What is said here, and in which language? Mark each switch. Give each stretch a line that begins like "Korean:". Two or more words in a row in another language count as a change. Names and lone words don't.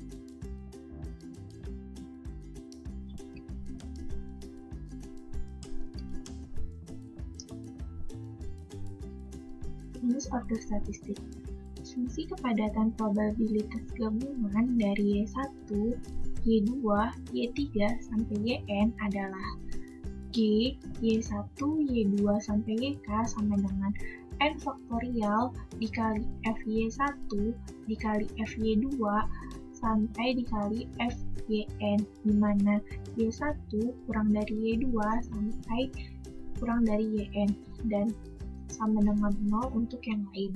Indonesian: Rumus order statistik. Fungsi kepadatan probabilitas gabungan dari y1, y2, y3, sampai yn adalah G, y1, y2, sampai yk sama dengan n faktorial dikali fy1 dikali fy2 sampai dikali fyn, di mana y1 kurang dari y2 sampai kurang dari yn, dan sama dengan 0 untuk yang lain.